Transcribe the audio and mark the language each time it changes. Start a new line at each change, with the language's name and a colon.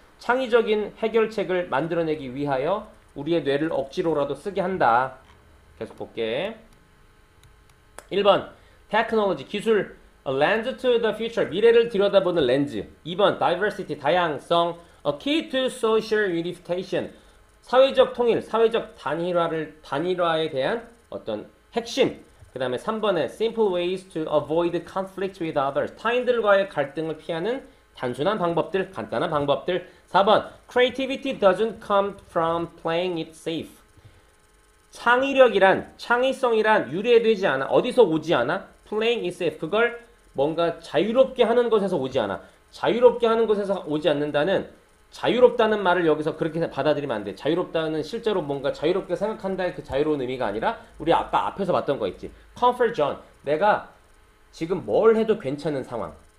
Korean: 창의적인 해결책을 만들어내기 위하여 우리의 뇌를 억지로라도 쓰게 한다. 계속 볼게.
English: 1번 technology,
Korean: 기술,
English: a lens to the future,
Korean: 미래를 들여다보는 렌즈. 2번 diversity, 다양성,
English: a key to social unification,
Korean: 사회적 통일, 사회적 단일화에 대한 어떤 핵심. 그 다음에 3번에
English: simple ways to avoid conflict with others,
Korean: 타인들과의 갈등을 피하는 단순한 방법들, 간단한 방법들.
English: 4번 creativity doesn't come from playing it safe,
Korean: 창의성이란 유래되지 않아. 어디서 오지 않아?
English: playing it safe,
Korean: 그걸 뭔가 자유롭게 하는 것에서 오지 않아. 자유롭게 하는 것에서 오지 않는다는, 자유롭다는 말을 여기서 그렇게 받아들이면 안 돼. 자유롭다는 실제로 뭔가 자유롭게 생각한다의 그 자유로운 의미가 아니라, 우리 아까 앞에서 봤던 거 있지. comfort zone, 내가 지금 뭘 해도 괜찮은 상황.